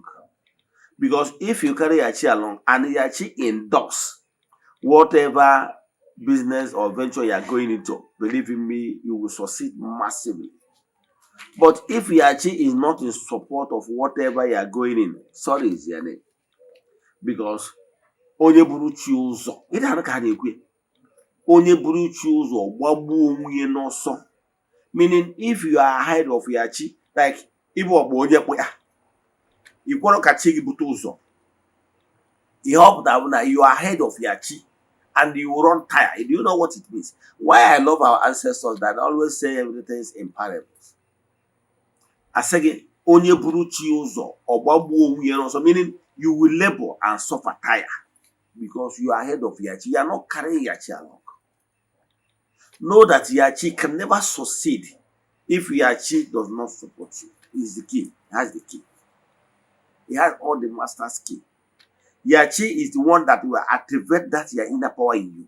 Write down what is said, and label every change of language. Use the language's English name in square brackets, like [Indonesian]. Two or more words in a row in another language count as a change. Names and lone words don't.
[English] Because if you carry your chi along and your chi endorse whatever business or venture you are going into, believe in me, you will succeed massively. But if your chi is not in support of whatever you are going in, sorry, Eze-Ana. [Igbo] Because onye buru chi ụzọ, ị na-anụ ka ha na-ekwe, onye buru chi ụzọ gbagbuo onwe ya n'ọsọ. [English] Meaning, if you are ahead of your chi, like [Igbo] ibu ọgba onye kpụ ya, ị kwọrọ ka chi gị bute ụzọ. Ihe ọ pụtara bụ na [English] you are ahead of your chi and you will run tired. Do you know what it means? Why I love our ancestors that always say everything is in parables. I say again, [Igbo] onye buru chi ụzọ ọgbagbuo onwe ya n'ọsọ, [English] meaning you will labor and suffer tire because you are ahead of your chi. You are not carrying your chi along. Know that your chi can never succeed if your chi does not support you. It's the key. It has the key. It has all the master's key. Your chi is the one that will activate that your inner power in you.